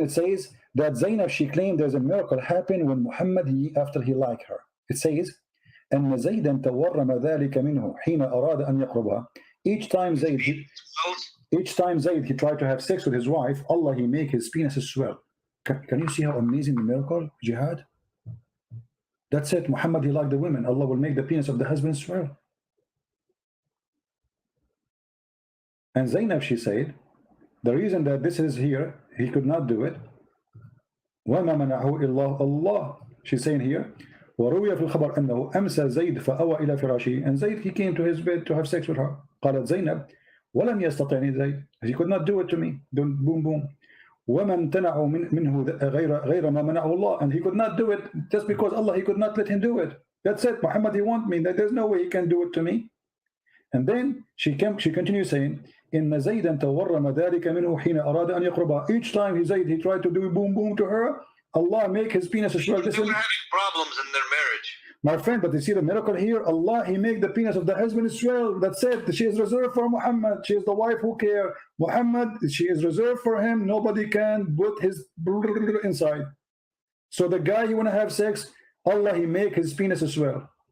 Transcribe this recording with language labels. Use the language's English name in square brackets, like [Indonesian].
[English] It says that Zainab, she claimed there's a miracle happened when Muhammad, after he liked her. It says, [Arabic] أن زيدا تورم ذلك منه حين أراد أن يقربها. [English] Each time Zayd he tried to have sex with his wife, Allah, he make his penis swell. Can you see how amazing the miracle, Jihad? That's it. Muhammad, he liked the women. Allah will make the penis of the husband swell. And Zainab, she said, the reason that this is here, he could not do it. [Arabic] وَمَا مَنَعَهُ إِلَّا اللَّهُ. [English] She's saying here, [Arabic] وروي في الخبر أنه أمسى زيد فأوى إلى فراشه. [English] And Zayd, he came to his bed to have sex with her. [Arabic] قالت زينب ولم يستطعني زيد. [English] He could not do it to me. Boom, boom. [Arabic] وما امتنعوا منه غير ما منعه الله. [English] And he could not do it just because Allah, he could not let him do it. That's it. Muhammad, he want me. There's no way he can do it to me. And then she continues saying, [Arabic] إن زيدا تورم ذلك منه حين أراد أن يقربها. [English] Each time he tried to do boom boom to her, Allah make his penis swell. They were having problems in their marriage. My friend, but you see the miracle here? Allah, he make the penis of the husband swell. That's it. She is reserved for Muhammad. She is the wife who care. Muhammad, she is reserved for him. Nobody can put his inside. So the guy you want to have sex, Allah, he make his penis swell.